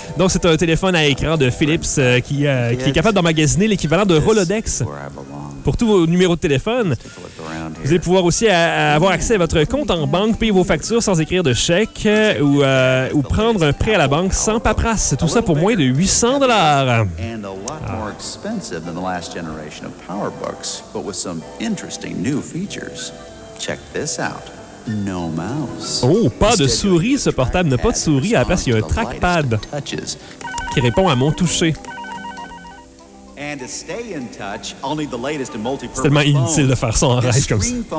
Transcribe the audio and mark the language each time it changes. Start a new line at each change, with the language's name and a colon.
French: Donc c'est un téléphone à écran de Philips qui est capable d'emmagasiner l'équivalent de Rolodex pour tous vos numéros de téléphone. Vous allez pouvoir aussi avoir accès à votre compte en banque, payer vos factures sans écrire de chèque ou prendre un prêt à la banque sans paperasse. Tout ça pour moins de 800$.
English: And a lot more expensive than the last generation of PowerBooks, but with some interesting new features. Check this out. No mouse.
French: Oh, pas de souris, ce portable n'a pas de souris. À la place, il y a un trackpad qui répond à mon toucher. C'est tellement inutile de faire ça en rage comme ça.